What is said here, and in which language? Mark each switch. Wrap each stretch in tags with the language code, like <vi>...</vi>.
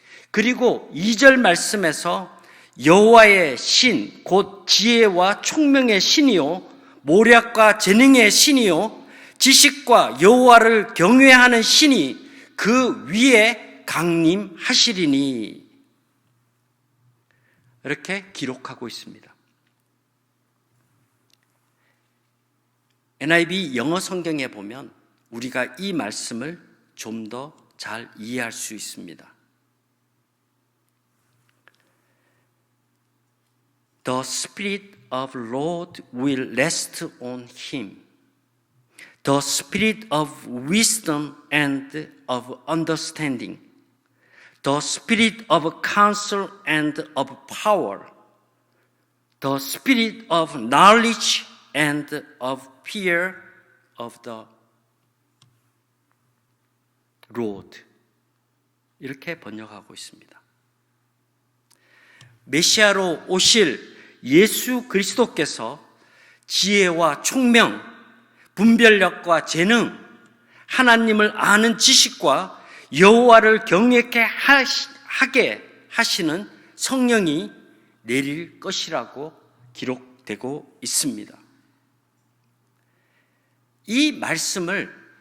<ko>그리고 2절 말씀에서 여호와의 신, 곧 지혜와 총명의 신이요 모략과 재능의 신이요 지식과 여호와를 경외하는 신이 그 위에 강림하시리니 이렇게 기록하고 있습니다. NIV 영어 성경에 보면 우리가 이 말씀을 좀 더 잘 이해할 수 있습니다.</ko> <en>The Spirit of Lord will rest on him. The Spirit of wisdom and of understanding. The Spirit of counsel and of power. The Spirit of knowledge and of fear of the Lord.</en> <ko>이렇게 번역하고 있습니다. 메시아로 오실 예수 그리스도께서 지혜와 총명, 분별력과 재능, 하나님을 아는 지식과 여호와를 경외케 하게 하시는 성령이 내릴 것이라고 기록되고 있습니다. 이 말씀을</ko>